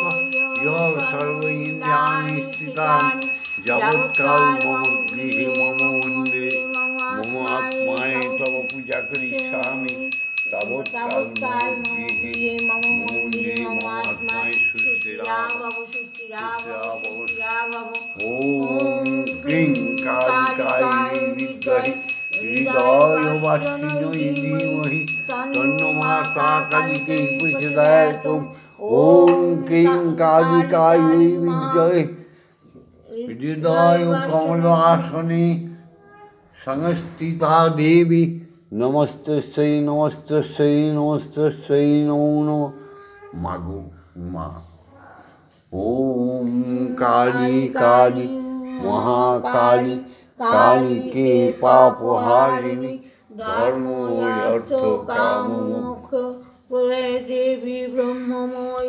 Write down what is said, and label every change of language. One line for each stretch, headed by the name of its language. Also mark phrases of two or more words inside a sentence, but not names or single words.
Sanskrit: ইহ সর্ব ইন্দ্রিয়াণি স্থিতানি যাবৎকাল মম গৃহে মম মন্দিরে মম আত্মায় তব পূজা করিষ্যামি তাবৎকাল মম গৃহে মম মন্দিরে মম আত্মায় সুস্থিরাম ওম ক্রিং কালিকায় বিদ্মহে হৃদয় বাসিনী ধীমহি তন্নো মাতা কালিকে প্রচোদয়াৎ। ওম ক্লীং কালিকাयै বিদ্মহে হৃদয় কমলাসনে সংস্থিতা দেবী নমস্তস্যৈ নমস্তস্যৈ নমস্তস্যৈ নমো নমঃ।
Bangla: মাগো মা।
Sanskrit: ওম কালী কালী মহাকালী কালীকে পাপহারিণী ধর্ম অর্থ কাম মোক্ষ প্রলয় দেবী ব্রহ্মময়ী।